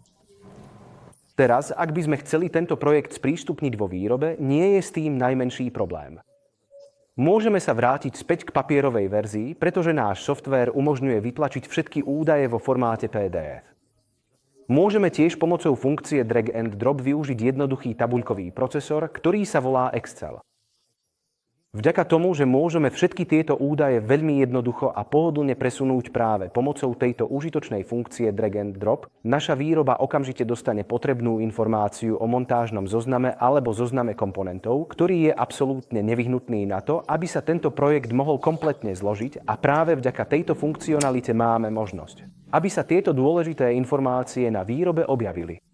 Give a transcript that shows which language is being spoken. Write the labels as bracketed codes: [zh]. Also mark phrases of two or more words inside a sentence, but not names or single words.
[sk] Teraz, ak by sme chceli tento projekt sprístupniť vo výrobe, nie je s tým najmenší problém. Môžeme sa vrátiť späť k papierovej verzii, pretože náš softvér umožňuje vytlačiť všetky údaje vo formáte PDF. Môžeme tiež pomocou funkcie [en] drag and drop [sk] využiť jednoduchý tabuľkový procesor, ktorý sa volá Excel. Vďaka tomu, že môžeme všetky tieto údaje veľmi jednoducho a pohodlne presunúť práve pomocou tejto užitočnej funkcie [en] drag and drop, [sk] naša výroba okamžite dostane potrebnú informáciu o montážnom zozname alebo zozname komponentov, ktorý je absolútne nevyhnutný na to, aby sa tento projekt mohol kompletne zložiť, a práve vďaka tejto funkcionalite máme možnosť, aby sa tieto dôležité informácie na výrobe objavili.